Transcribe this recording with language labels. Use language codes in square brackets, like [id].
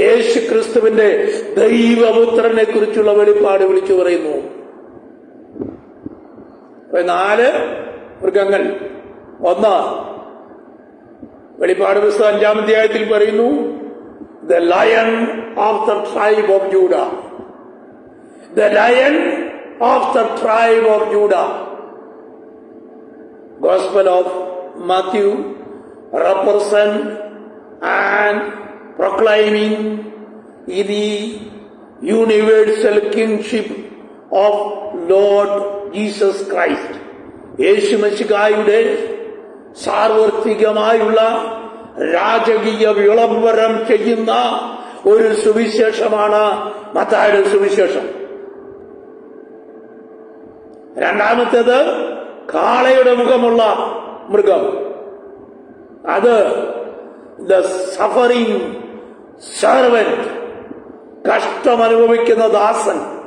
[ml] യേശു ക്രിസ്തുവിന്റെ ദൈവപുത്രനെ കുറിച്ചുള്ള വെളിപ്പാട് വിളിച്ചു പറയുന്നു. 4 മൃഗങ്ങൾ. ഒന്ന്, വെളിപ്പാട് പുസ്തകം 5-ാം അധ്യായത്തിൽ പറയുന്നു, [en] The lion of the tribe of Judah. The lion of the tribe of Judah. Gospel of Matthew represent and proclaiming the universal kingship of Lord Jesus Christ. [ml] യേശു മിശിഹായുടെ സാർവത്രികമായുള്ള രാജകീയ വിളംബരം ചെയ്യുന്ന ഒരു സുവിശേഷമാണ് മത്തായിയുടെ സുവിശേഷം. രണ്ടാമത്തേത് കാളയുടെ മുഖമുള്ള മൃഗം, അത് [en] the suffering servant, [ml] കഷ്ടമനുഭവിക്കുന്ന ദാസൻ.